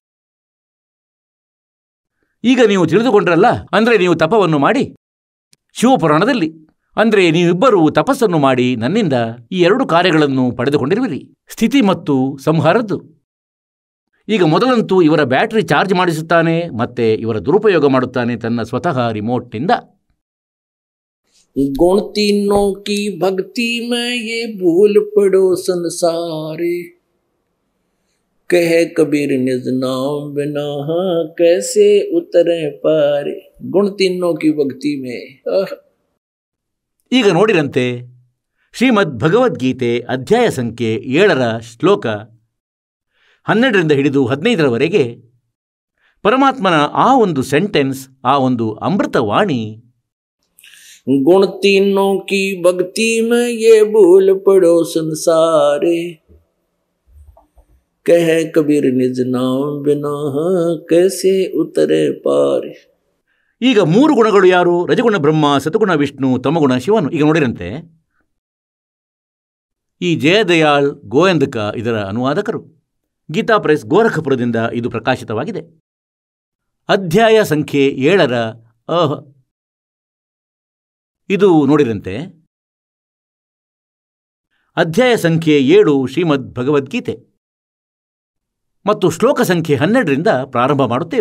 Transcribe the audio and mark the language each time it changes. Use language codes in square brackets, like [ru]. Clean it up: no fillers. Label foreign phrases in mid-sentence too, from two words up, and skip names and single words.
[kn] ಈಗ ನೀವು ತಿಳಿದುಕೊಂಡ್ರಲ್ಲ, ಅಂದರೆ ನೀವು ತಪವನ್ನು ಮಾಡಿ ಶಿವಪುರಾಣದಲ್ಲಿ, ಅಂದರೆ ನೀವಿಬ್ಬರೂ ತಪಸ್ಸನ್ನು ಮಾಡಿ ನನ್ನಿಂದ ಈ 2 ಕಾರ್ಯಗಳನ್ನು ಪಡೆದುಕೊಂಡಿರುವಿರಿ, ಸ್ಥಿತಿ ಮತ್ತು ಸಂಹಾರದ್ದು. ಈಗ ಮೊದಲಂತೂ ಇವರ [en] battery charge [kn] ಮಾಡಿಸುತ್ತಾನೆ, ಮತ್ತೆ ಇವರ ದುರುಪಯೋಗ ಮಾಡುತ್ತಾನೆ ತನ್ನ ಸ್ವತಃ ರಿಮೋಟ್ನಿಂದ. [hi] गुण तीनों की भक्ति में ये भूल पड़ो संसारे, कहे कबीर निज नाम बिना कैसे उतरे पारे। गुण तीनों की भक्ति में [kn] ಈಗ ನೋಡಿರಂತೆ ಶ್ರೀಮದ್ ಭಗವದ್ಗೀತೆ ಅಧ್ಯಾಯ ಸಂಖ್ಯೆ 7ರ ಶ್ಲೋಕ 12ರಿಂದ ಹಿಡಿದು 15ರವರೆಗೆ ಪರಮಾತ್ಮನ ಆ ಒಂದು ಸೆಂಟೆನ್ಸ್, ಆ ಒಂದು ಅಮೃತವಾಣಿ, [hi] गुण तीनों की भक्ति में ये भूल पड़ो संसारे, कह कबीर निज नाम बिना कैसे उतरे पारे। [kn] ಈಗ 3 ಗುಣಗಳು ಯಾರು? ರಜಗುಣ ಬ್ರಹ್ಮ, ಸತಗುಣ ವಿಷ್ಣು, ತಮಗುಣ ಶಿವನು. ಈಗ ನೋಡಿರಂತೆ ಈ ಜಯದಯಾಳ್ ಗೋಯಂದಕ ಇದರ ಅನುವಾದಕರು. ಗೀತಾ ಪ್ರೆಸ್ ಗೋರಖಪುರದಿಂದ ಇದು ಪ್ರಕಾಶಿತವಾಗಿದೆ. ಅಧ್ಯಾಯ ಸಂಖ್ಯೆ 7ರ ಇದು ನೋಡಿರಂತೆ ಅಧ್ಯಾಯ ಸಂಖ್ಯೆ 7 ಶ್ರೀಮದ್ ಭಗವದ್ಗೀತೆ ಮತ್ತು ಶ್ಲೋಕ ಸಂಖ್ಯೆ 12ರಿಂದ ಪ್ರಾರಂಭ ಮಾಡುತ್ತೇವೆ.